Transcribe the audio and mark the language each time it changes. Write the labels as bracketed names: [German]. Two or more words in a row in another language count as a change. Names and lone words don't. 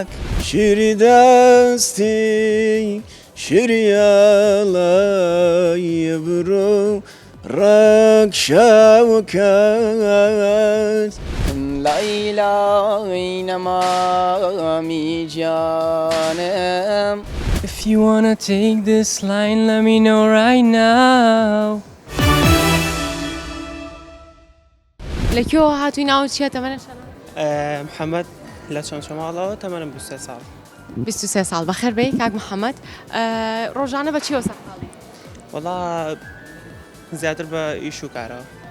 [Central Kurdish] شیری دەستی شریالای برو ڕەک شەوکەت لەیلای نەمامی جانم. [English] If you wanna take this line, let me know right now. [Central Kurdish] لەکوێوە هاتووی ناوت چیە تەمەنت محەممەد لە چۆن شەماڵەوە تەمەنم 23 ساڵ 23 ساڵ بەخێر بێ کاک محەممەد ڕۆژانە بە چیەوە سەرقاڵی وەڵا زیاتر بە ئیش و کارەوە